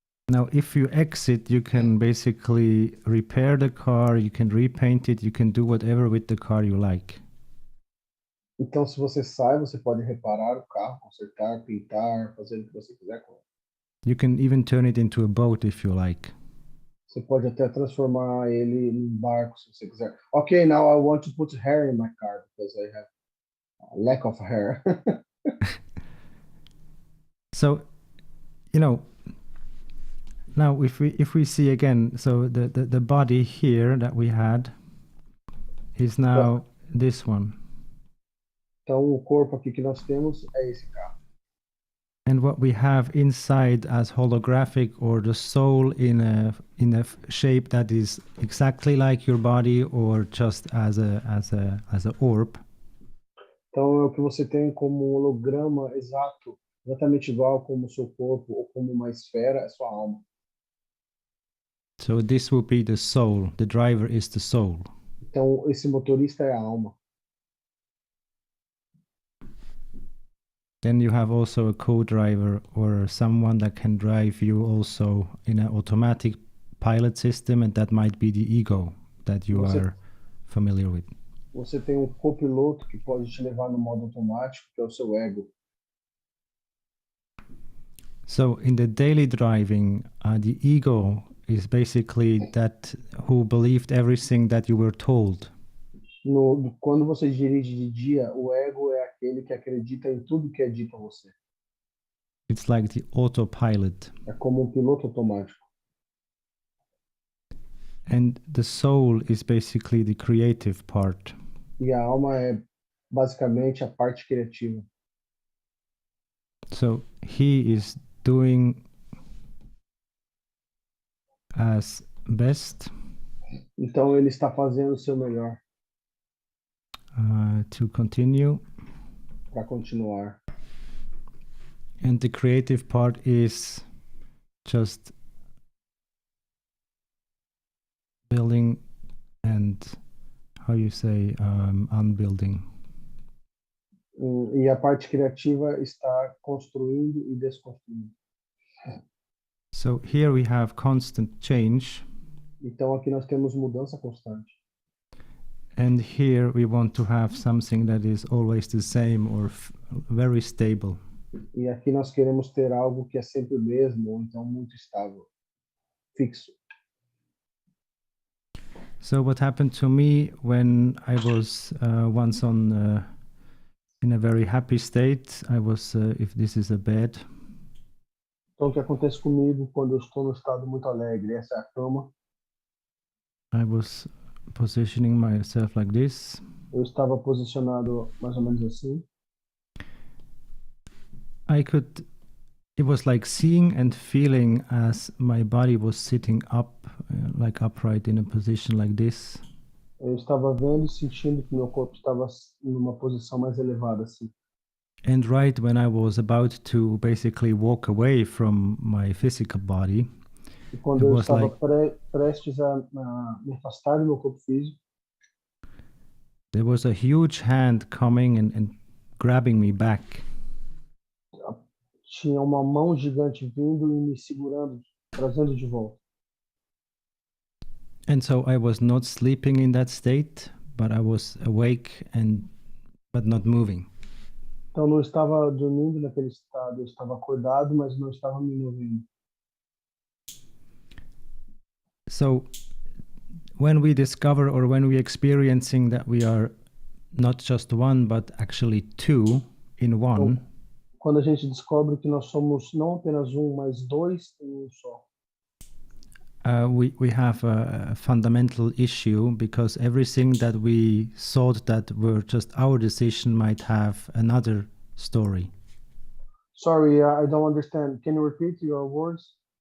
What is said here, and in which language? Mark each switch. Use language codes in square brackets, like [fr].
[en] Now, if you exit, you can basically repair the car, you can repaint it, you can do whatever with the car you like. [pt] Então, se você sai, você pode reparar o carro, consertar, pintar, fazer o que você quiser com ele. [en] You can even turn it into a boat if you like. [pt] Você pode até transformar ele num barco, se você quiser. [en] Okay, now I want to put hair in my car because I have a lack of hair. So, now if we see again, so the body here that we had is now this one. [pt] Então, o corpo aqui que nós temos é esse carro. [en] And what we have inside as holographic, or the soul in a shape that is exactly like your body, or just as a orb. [pt] Então, é o que você tem como um holograma exato, exatamente igual como o seu corpo ou como uma esfera, é sua alma. [en] So this will be the soul. The driver is the soul. [pt] Então, esse motorista é a alma. [en] Then you have also a co-driver, or someone that can drive you also in an automatic pilot system, and that might be the ego that you are familiar with. [pt] Você tem um copiloto que pode te levar no modo automático, que é o seu ego. [en] So in the daily driving, the ego is basically that who believed everything that you were told. [pt] Quando você dirige de dia, o ego é aquele que acredita em tudo que é dito a você. [en] It's like the autopilot. [pt] É como piloto automático. [en] And the soul is basically the creative part. [pt] E a alma é basicamente a parte criativa. [en] So he is doing as best [pt] Então ele está fazendo o seu melhor [en] to continue. [pt] para continuar. [en] And the creative part is just building and, how you say, unbuilding. [pt] E a parte criativa está construindo e desconstruindo. [en] So here we have constant change, [pt] Então aqui nós temos mudança constante. [en] and here we want to have something that is always the same or very stable. [pt] E aqui nós queremos ter algo que é sempre o mesmo, ou então muito estável, fixo. [en] So what happened to me when I was once in a very happy state, I was, if this is a bed, [pt] Então o que acontece comigo quando eu estou no estado muito alegre? Essa é a cama. [en] I was positioning myself like this, [pt] Eu estava posicionado mais ou menos assim. [en] it was like seeing and feeling as my body was sitting up, like upright in a position like this. [pt] Eu estava vendo e sentindo que meu corpo estava numa posição mais elevada assim. [en] And right when I was about to basically walk away from my physical body, [pt] E quando [en] It [pt] eu [en] was [pt] estava [en] like- [pt] prestes a me afastar do meu corpo físico, [en] there was a huge hand coming and grabbing me back. [pt] tinha uma mão gigante vindo e me segurando, trazendo de volta. [en] And so I was not sleeping in that state, but I was awake but not moving. [pt] Então eu não estava dormindo naquele estado, eu estava acordado, mas não estava me movendo. [en] So when we discover or when we're experiencing that we are not just one, but actually two in one, [pt] Quando a gente descobre que nós somos não apenas um, mas dois em um só, [en] we have a fundamental issue, because everything that we thought that were just our decision might have another story. Sorry, I don't understand. Can you repeat your words?